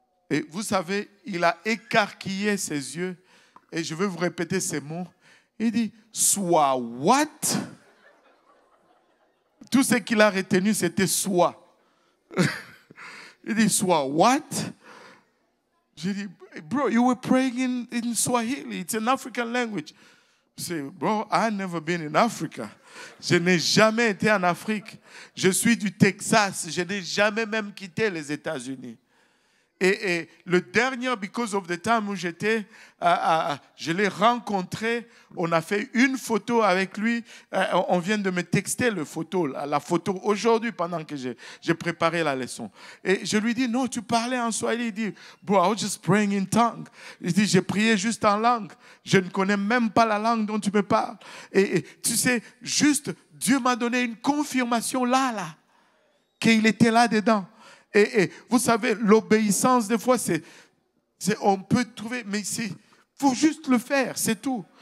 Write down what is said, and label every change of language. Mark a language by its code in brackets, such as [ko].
[fr] Et vous savez, il a écarquillé ses yeux et je vais vous répéter ces mots. Il dit, soit what? Tout ce qu'il a retenu, c'était soit. Il dit, soit what? J'ai dit, [en] bro, you were praying in Swahili. It's an African language. [fr] Je dis, [en] bro, I've never been in Africa. [fr] Je n'ai jamais été en Afrique. Je suis du Texas. Je n'ai jamais même quitté les États-Unis. Et le dernier, [en] because of the time [fr] où j'étais, je l'ai rencontré, on a fait une photo avec lui, on vient de me texter la photo aujourd'hui pendant que j'ai préparé la leçon. Et je lui dis, non, tu parlais en swahili. Il dit, [en] bro, I was just praying in tongue. [fr] Il dit, j'ai prié juste en langue. Je ne connais même pas la langue dont tu me parles. Et tu sais, juste, Dieu m'a donné une confirmation là, qu'il était là-dedans. Et vous savez, l'obéissance, des fois, on peut trouver, mais il faut juste le faire, c'est tout.